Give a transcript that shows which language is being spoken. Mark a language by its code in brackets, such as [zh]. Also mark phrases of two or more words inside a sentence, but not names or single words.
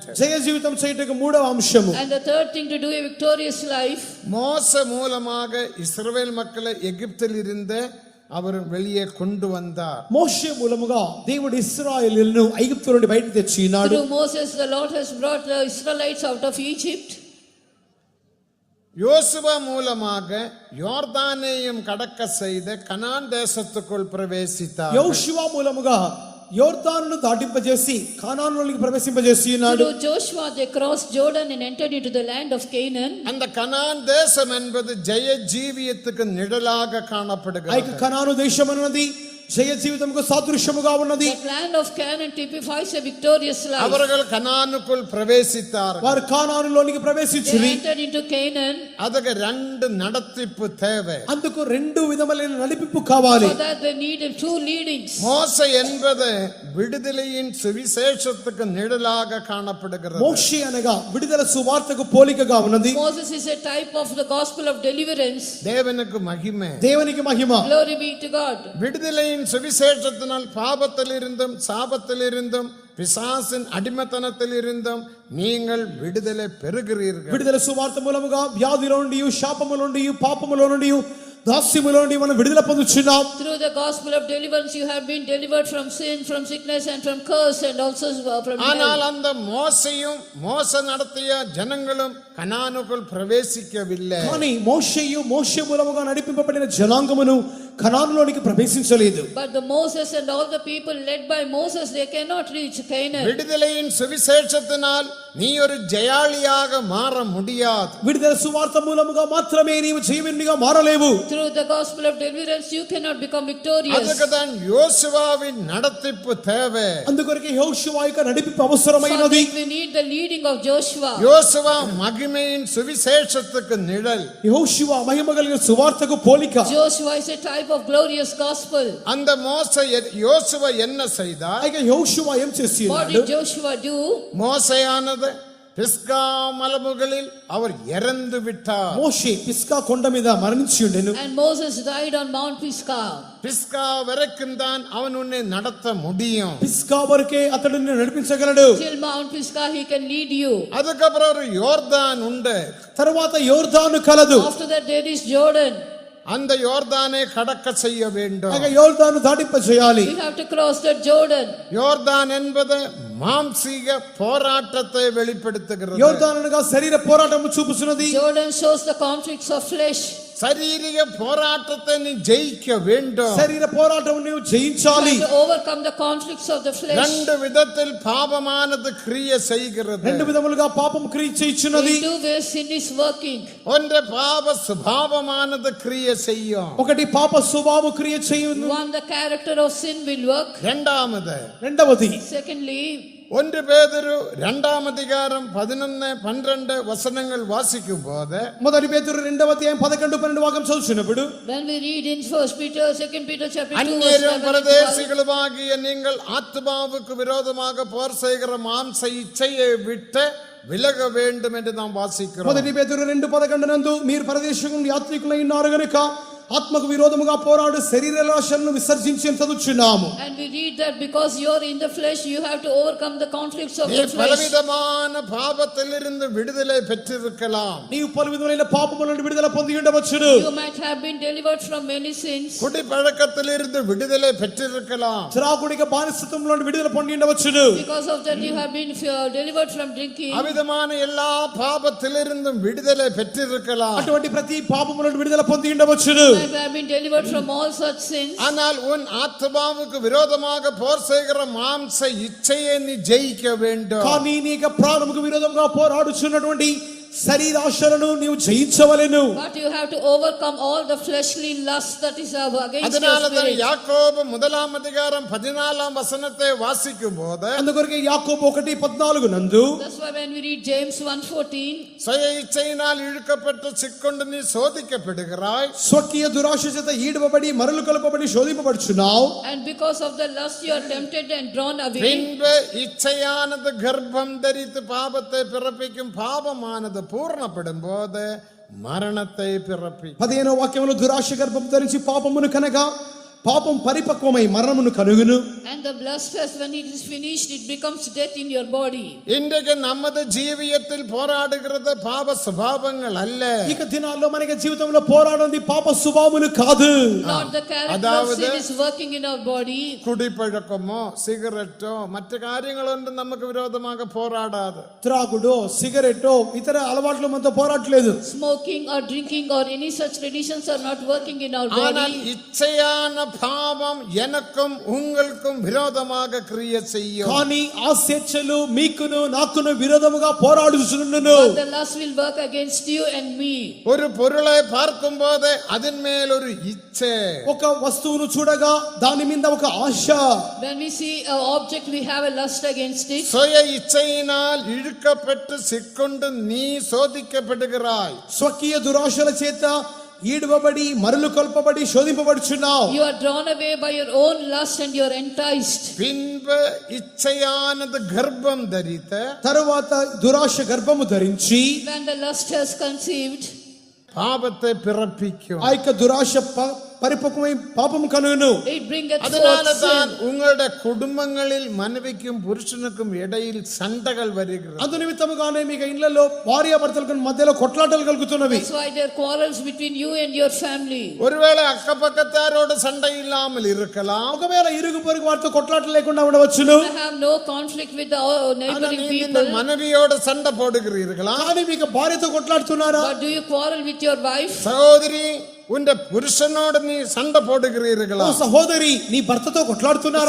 [te] జయ జీవితం చేయుటకు మూడవ అంశము. [en] And the third thing to do a victorious life, [ta] மோச மூலமாக இஸ்ரவேல் மக்களை எகிப்தில் இருந்து அவர் வெளியே கொண்டு வந்தார். [te] మోషే మూలముగా దేవుడు ఇశ్రాయేలును ఐగుప్తు నుండి బయటికి తెచ్చినాడు. [en] through Moses the Lord has brought the Israelites out of Egypt. [ta] யோசுவா மூலமாக யோர்தானையும் கடக்க செய்து கனான் தேசத்துக்குள் பிரவேசித்தார். [te] యోషువ మూలముగా యోర్దానును దాటింపజేసి కానానులోకి ప్రవేశింపజేసి ఉన్నాడు. [en] Through Joshua they crossed Jordan and entered into the land of Canaan. [ta] அந்த கனான் தேசம் என்பது ஜெய ஜீவியத்துக்கு நிழலாக காணப்படுகிறது. [te] ఆ యొక్క కనాను దేశం అన్నది జయ జీవితముకు సాదృశ్యముగా ఉన్నది. [en] That land of Canaan typifies a victorious life. [ta] அவர்கள் கனானுக்குள் பிரவேசித்தார்கள். [te] వారు కానానులోనికి [en] They [te] ప్రవేశించిరి. [en] entered into Canaan. [ta] அதுக்கு ரெண்டு நடத்திப்பு தேவை. [te] అందుకు రెండు విధములైన నడిపింపు కావాలి. [en] For that they needed two leadings. [ta] மோசே என்பது விடுதலையின் சுவிசேஷத்துக்கு நிழலாக காணப்படுகிறது. [te] మోషే అనగా విడుదల సువార్తకు పోలికగా ఉన్నది. [en] Moses is a type of the gospel of deliverance. [ta] தேவனுக்கு மகிமை. [te] దేవునికి మహిమ. [en] Glory be to God. [ta] விடுதலையின் சுவிசேஷத்தினால் பாவத்தில் இருந்தும் சாபத்தில் இருந்தும் பிசாசின் அடிமைத்தனத்தில் இருந்தும் நீங்கள் விடுதலை பெறுகிறீர்கள். [te] విడుదల సువార్త మూలముగా వ్యాధిలో నుండి శాపములో నుండి పాపములో నుండి దాస్యములో నుండి మనం విడుదల పొందుచున్నాం. [en] Through the gospel of deliverance you have been delivered from sin, from sickness and from curse and also from [ta] ஆனால் [en] hell. [ta] அந்த மோசையும் மோச நடத்திய ஜனங்களும் கனானுக்குள் பிரவேசிக்கவில்லை. [te] కానీ మోషేయు మోషే మూలముగా నడిపింపబడిన జనాంగమును కనానులోనికి ప్రవేశించలేదు. [en] But the Moses and all the people led by Moses, they cannot reach Canaan. [ta] விடுதலையின் சுவிசேஷத்தினால் நீ ஒரு ஜெயாளியாக மாற முடியாது. [te] విడుదల సువార్త మూలముగా మాత్రమే నీవు జయవీరునిగా మారలేవు. [en] Through the gospel of deliverance, you cannot become victorious. [ta] அதுக்கு தான் யோசுவாவின் நடத்திப்பு தேவை. [te] అందుకొరకే యెహోషువ యొక్క నడిపింపు అవసరమైనది. [en] We need the leading of Joshua. [ta] யோசுவா மகிமையின் சுவிசேஷத்துக்கு நிழல். [te] యెహోషువ మహిమ కలిగిన సువార్తకు పోలిక. [en] Joshua is a type of glorious gospel. [ta] அந்த யோசுவா என்ன செய்தார்? [te] అయితే యెహోషువ ఏం చేసి [en] What [te] ఉన్నాడు? [en] did Joshua do? [ta] மோசேயானது பிஸ்கா மலைமுகளில் அவர் இறந்து விட்டார். [te] మోషే పిస్కా కొండ మీద మరణించి ఉండెను. [en] And Moses died on Mount Pisgah. [ta] பிஸ்கா வரைக்கும் தான் அவன் உன்னை நடத்த முடியும். [te] పిస్కా వరకే అతడు నిన్ను నడిపించగలడు. [en] Till Mount Pisgah he can lead you. [ta] அதுக்கப்புறம் ஒரு யோர்தான் உண்டு. [te] తర్వాత యోర్దాను కలదు. [en] After that there is Jordan. [ta] அந்த யோர்தானை கடக்க செய்ய வேண்டும். [te] అగా యోర్దాను దాటింప చేయాలి. [en] We have to cross the Jordan. [ta] யோர்தான் என்பது மாம்சீக போராட்டத்தை வெளிப்படுத்துகிறது. [te] యోర్దాను అనగా శరీర పోరాటము చూపుచున్నది. [en] Jordan shows the conflicts of flesh. [ta] சரீரிக போராட்டத்தை நீ ஜெயிக்க வேண்டும். [te] శరీర పోరాటము నీవు జయించాలి. [en] To overcome the conflicts of the flesh. [ta] ரெண்டு விதத்தில் பாவமானது கிரியை செய்கிறது. [te] రెండు విధములుగా పాపం క్రియ చేయుచున్నది. [en] In two ways sin is working. [ta] ஒன்று பாவ சுபாவமானது கிரியை செய்யும். [te] ఒకటి పాప స్వభావము క్రియ చేయును. [en] One, the character of sin will work. [ta] இரண்டாவது [te] రెండవది [en] Secondly, [ta] 1 பேதுரு 2ஆம் அதிகாரம் 11-12 வசனங்கள் வாசிக்கும் போது [te] మొదటి పేతురు 2వ అధ్యాయం 11-12 వాక్యం చదువుచున్నప్పుడు [en] when we read in 1 Peter, 2 Peter chapter 2 verse [ta] அந்நியரும் [en] 11 [ta] பரதேசிகளுமாகிய நீங்கள் ஆத்துமாவுக்கு விரோதமாக போர் செய்கிற மாம்ச இச்சையை விட்டு விலக வேண்டும் என்று நாம் வாசிக்கிறோம். [te] మొదటి పేతురు 2:11 నందు మీరు పరదేశికులు యాత్రికులై ఉన్నారు గనుక ఆత్మకు విరోధముగా పోరాడు శరీరాశలను విసర్జించి చదువుచున్నాము. [en] and we read that because you are in the flesh you have to overcome the conflicts of [ta] நீ [en] the flesh. [ta] பலவிதமான பாவத்திலிருந்து விடுதலை பெற்றிருக்கலாம். [te] నీవు పలు విధమైన పాపముల నుండి విడుదల పొంది ఉండవచ్చును. [en] You might have been delivered from many sins. [ta] குடிப்பழக்கத்திலிருந்து விடுதலை பெற்றிருக்கலாம். [te] త్రాగుడిక బానిసత్వం నుండి విడుదల పొంది ఉండవచ్చును. [en] Because of that you have been delivered from drinking. [ta] அவிதமான எல்லா பாவத்திலிருந்தும் விடுதலை பெற்றிருக்கலாம். [te] అటువంటి ప్రతి పాపముల నుండి విడుదల పొంది ఉండవచ్చును. [en] You have been delivered from all such sins. [ta] ஆனால் உன் ஆத்மாவுக்கு விரோதமாக போர் செய்கிற மாம்ச இச்சையை நீ ஜெயிக்க வேண்டும். [te] కానీ నీ యొక్క ప్రాణముకు విరోధంగా పోరాడుచున్నటువంటి శరీరాశలను నీవు జయించవలెను. [en] But you have to overcome all the fleshly lust that is against your [ta] அதனாலதான் [en] spirit. [ta] யாக்கோபு 1ஆம் அதிகாரம் 14ஆம் வசனத்தை வாசிக்கும் போது [te] అందుకొరకే యాకోబు 1:14 నందు [en] That's why when we read James 1:14, [ta] சுய இச்சையினால் இழுக்கப்பட்டு சிக்கொண்டு நீ சோதிக்கப்படுகிறாய். [te] స్వకీయ దురాశ చేత ఈడవబడి మరలు కలపబడి శోధింపబడుచున్నావు. [en] and because of the lust you are tempted and drawn away. [ta] பின்பு இச்சையானது கர்ப்பம் தரித்து பாபத்தை பிறப்பிக்கும். பாபமானது பூர்ணப்படும் போது மரணத்தை பிறப்பிக்கும். [te] 15వ వాక్యములో దురాశ గర్భం ధరించి పాపమును కనగా పాపం పరిపక్వమై మరణమును కలుగును. [en] And the lust has, when it is finished, it becomes death in your body. [ta] இன்றைக்கு நமது ஜீவியத்தில் போராடுகிறது பாவ சுபாவங்கள் அல்ல. [te] ఇక దినాల్లో మనకి జీవితంలో పోరాడేది పాప స్వభావములు కాదు. [en] Not the character of sin is working in our body. [ta] குடிப்பழக்கமோ சிகரெட்டோ மற்ற காரியங்களொன்று நமக்கு விரோதமாக போராடாது. [te] త్రాగుడో సిగరెట్టో ఇతర అలవాట్లు మనతో పోరాడలేదు. [en] Smoking or drinking or any such traditions are not working in our [ta] ஆனால் [en] body. [ta] இச்சையான பாவம் எனக்கும் உங்களுக்கும் விரோதமாக கிரியை செய்யும். [te] కానీ ఆ స్వేచ్ఛలు మీకును నాకును విరోధముగా పోరాడుచున్నను. [en] But the lust will work against you and me. [ta] ஒரு பொருளை பார்க்கும் போது அதன் மேல் ஒரு இச்சை. [te] ఒక వస్తువును చూడగా దాని మీద ఒక ఆశ. [en] When we see an object we have a lust against it. [ta] சுய இச்சையினால் இழுக்கப்பட்டு சிக்கொண்டு நீ சோதிக்கப்படுகிறாய். [te] స్వకీయ దురాశల చేత ఈడవబడి మరలు కొల్పబడి శోధింపబడుచున్నావు. [en] You are drawn away by your own lust and you are enticed. [ta] பின்பு இச்சையானது கர்ப்பம் தரித்த [te] తరువాత దురాశ గర్భము ధరించి [en] When the lust has conceived, [ta] பாவத்தை பிறப்பிக்கும். [te] ఆ యొక్క దురాశ పరిపక్వమై పాపము కలుగును. [en] it bringeth [ta] அதனால [en] forth [ta] தான் [en] sin. [ta] உங்களுடைய குடும்பங்களில் மனைவிக்கும் புருஷனுக்கும் இடையில் சண்டைகள் வருகிறது. [te] అందు నిమిత్తముగానే మీకు ఇళ్లలో భార్యాభర్తలకు మధ్యలో కొట్లాటలు కలుగుతున్నవి. [en] That's why there are quarrels between you and your family. [ta] ஒருவேளை அக்கப்பக்கத்தாரோட சண்டை இல்லாமல் இருக்கலாம். [te] ఒకవేళ ఇరుగు పొరుగు వారితో కొట్లాటలు లేకుండా ఉండవచ్చును. [en] You have no conflict with the neighboring [ta] இந்த [en] people. [ta] மனைவியோட சண்டை போடுகிறீர்களா? [te] కానీ మీకు భార్యతో కొట్లాడుతున్నారా? [en] But do you quarrel with your wife? [ta] சகோதரி, உன்ட புருஷனோடு நீ சண்டை போடுகிறீர்களா? [te] ఓ సహోదరి నీ భర్తతో కొట్లాడుతున్నారా?